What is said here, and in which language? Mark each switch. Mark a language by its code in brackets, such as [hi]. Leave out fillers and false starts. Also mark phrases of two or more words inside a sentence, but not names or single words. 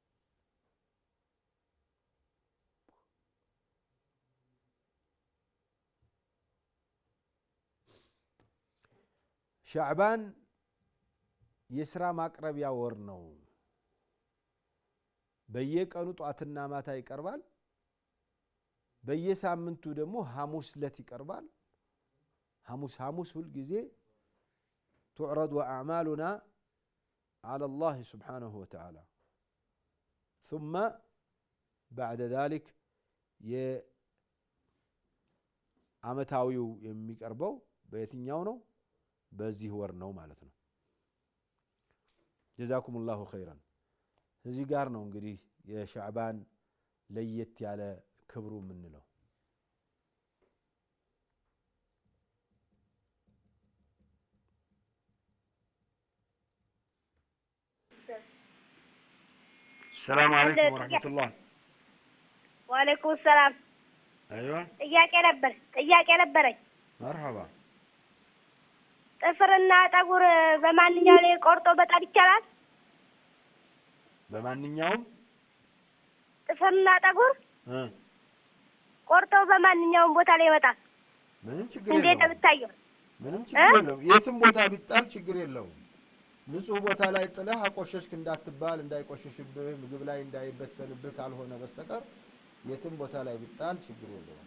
[am] ሻዕባን የስራ ማቅረቢያ ወር ነው። በየቀኑ ጧትና ማታ ይቀርባል። በየሳምንቱ ደግሞ ሐሙስ ለት ይቀርባል። ሐሙስ ሁሉ ጊዜ [ar] تعرض أعمالنا على الله سبحانه وتعالى ثم بعد ذلك [am] ዓመታዊው የሚቀርበው በየትኛው ነው? በዚህ ወር ነው ማለት ነው። [ar] جزاكم الله خيرا። [am] እዚህ ጋር ነው እንግዲህ የሻዕባን ለየት ያለ ክብሩ ምንለው። [ar] السلام عليكم ورحمة الله. وعليكم السلام. أيوة. إياك نبرك. مرحبا. [am] ጥፍርና ጠጉር በማንኛው ላይ ቆርጦ መጣል ይቻላል? በማንኛውም ጥፍርና ጠጉር እ ቆርጦ በማንኛውም ቦታ ላይ ይወጣል። ምንም ችግር እንዴት የለውም። ብታየው? ምንም ችግር የለውም። የትም ቦታ ቢጣል ችግር የለውም። ንጹህ ቦታ ላይ ጥለህ አቆሸሽክ እንዳትባል እንዳይቆሽሽብህ ምግብ ላይ እንዳይበተንብህ ካልሆነ በስተቀር የትም ቦታ ላይ ቢጣል ችግር የለውም።